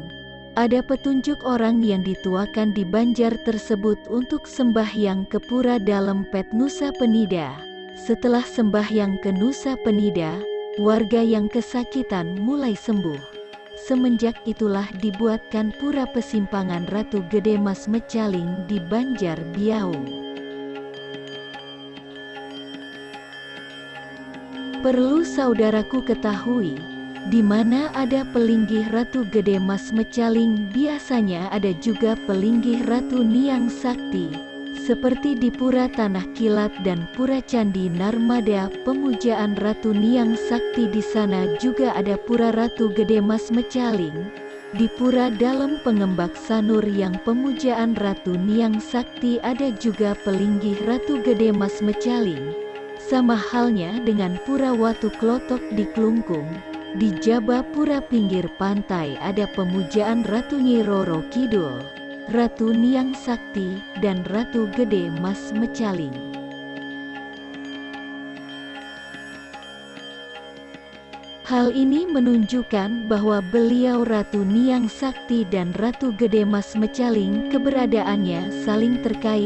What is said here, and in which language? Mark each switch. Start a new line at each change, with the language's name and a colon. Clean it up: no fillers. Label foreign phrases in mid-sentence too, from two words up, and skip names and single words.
Indonesian: Ada petunjuk orang yang dituakan di Banjar tersebut untuk sembahyang ke Pura Dalempet Nusa Penida. Setelah sembahyang ke Nusa Penida, warga yang kesakitan mulai sembuh. Semenjak itulah dibuatkan pura pesimpangan Ratu Gede Mas Mecaling di Banjar Biaung. Perlu saudaraku ketahui, di mana ada pelinggih Ratu Gede Mas Mecaling, biasanya ada juga pelinggih Ratu Niang Sakti. Seperti di Pura Tanah Kilat dan Pura Candi Narmada, pemujaan Ratu Niang Sakti di sana juga ada pura Ratu Gede Mas Mecaling. Di Pura Dalem Pengembak Sanur yang pemujaan Ratu Niang Sakti ada juga pelinggih Ratu Gede Mas Mecaling. Sama halnya dengan Pura Watu Klotok di Klungkung. Di Jabapura pinggir pantai ada pemujaan Ratu Nyi Roro Kidul, Ratu Niang Sakti, dan Ratu Gede Mas Mecaling. Hal ini menunjukkan bahwa beliau Ratu Niang Sakti dan Ratu Gede Mas Mecaling keberadaannya saling terkait.